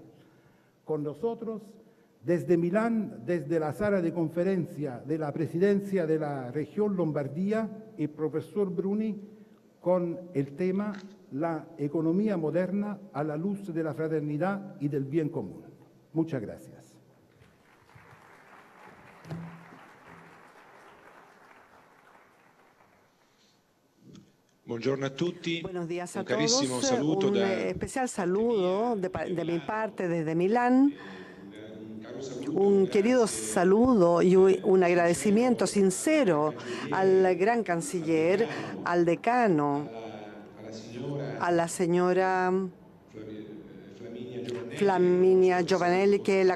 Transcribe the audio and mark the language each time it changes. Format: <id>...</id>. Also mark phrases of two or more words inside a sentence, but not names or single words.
<es>Con nosotros, desde Milán, desde la sala de conferencia de la presidencia de la región Lombardía, el profesor Bruni con el tema La economía moderna a la luz de la fraternidad y del bien común. Muchas gracias.</es> <it>Buongiorno a tutti.</it> <es>Buenos días a</es> <it>Un carissimo</it> <es>todos.</es> <it>saluto Un da</it> <es>especial saludo de mi parte desde Milán. Un querido saludo y un agradecimiento sincero al gran canciller, al decano, a la señora Flaminia Giovanelli, que la</es>